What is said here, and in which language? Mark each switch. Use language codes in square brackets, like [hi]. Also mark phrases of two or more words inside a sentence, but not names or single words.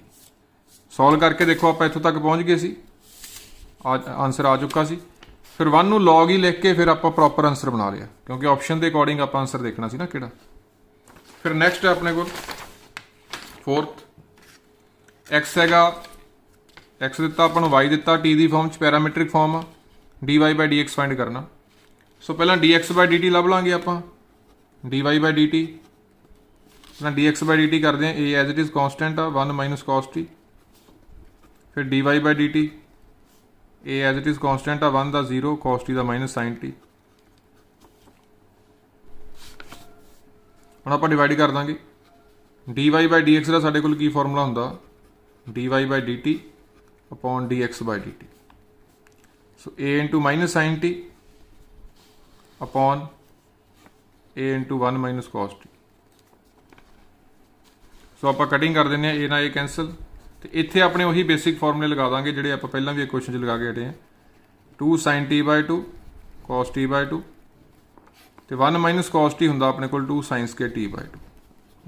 [pa] ਸੋਲਵ ਕਰਕੇ ਦੇਖੋ ਆਪਾਂ ਇੱਥੋਂ ਤੱਕ ਪਹੁੰਚ ਗਏ ਸੀ, ਆਨਸਰ ਆ ਚੁੱਕਾ ਸੀ। ਫਿਰ 1 ਨੂੰ log ਹੀ ਲਿਖ ਕੇ ਫਿਰ ਆਪਾਂ ਪ੍ਰੋਪਰ ਆਨਸਰ ਬਣਾ ਲਿਆ, ਕਿਉਂਕਿ ਆਪਸ਼ਨ ਦੇ ਅਕੋਰਡਿੰਗ ਆਪਾਂ ਆਨਸਰ ਦੇਖਣਾ ਸੀ ਨਾ ਕਿਹੜਾ। ਫਿਰ ਨੈਕਸਟ ਆਪਣੇ ਕੋਲ ਫੋਰਥ, x ਹੈਗਾ, x ਦਿੱਤਾ ਆਪਾਂ ਨੂੰ, y ਦਿੱਤਾ, t ਦੀ ਫਾਰਮ 'ਚ ਪੈਰਾਮੀਟਰਿਕ ਫਾਰਮ ਆ, [en] dy by dx [pa] ਫਾਈਂਡ ਕਰਨਾ। ਸੋ ਪਹਿਲਾਂ [en] dx by dt [pa] ਲੱਭ ਲਾਂਗੇ ਆਪਾਂ, [en] dy by dt, [pa] ਪਹਿਲਾਂ [en] dx by dt [pa] ਕਰਦੇ ਹਾਂ, [en] a as it is constant ਆ 1 minus cos t। ਫਿਰ dy by dt, a as it is constant ਆ 1 ਦਾ 0, cos t ਦਾ minus sin t। [pa] ਹੁਣ ਆਪਾਂ ਡਿਵਾਈਡ ਕਰ ਦਾਂਗੇ। [en] dy by dx [pa] ਦਾ ਸਾਡੇ ਕੋਲ ਕੀ ਫਾਰਮੂਲਾ ਹੁੰਦਾ, [en] dy by dt upon dx by dt। ਸੋ a into minus sin t upon a into 1 minus cos t. [pa] ਸੋ ਆਪ ਕਟਿੰਗ ਕਰ ਦੇਂ, ਏ ਨਾ ਏ ਕੈਂਸਲ, ਤੋ ਇੱਥੇ ਅਪਨੇ ਉਹੀ ਬੇਸਿਕ ਫਾਰਮੂਲੇ ਲਗਾ ਦੇਂਗੇ ਜਿਹੜੇ ਆਪ ਪਹਿਲਾਂ ਭੀ ਏਕ ਕੁਐਸ਼ਚਨ ਲਗਾ ਕੇ ਹਟੇ ਹੈਂ। [en] 2 sin t by 2 cos t by 2 तो 1 minus cos t [pa] ਹੁੰਦਾ ਆਪਣੇ ਕੋਲ [en] 2 sin square t by 2.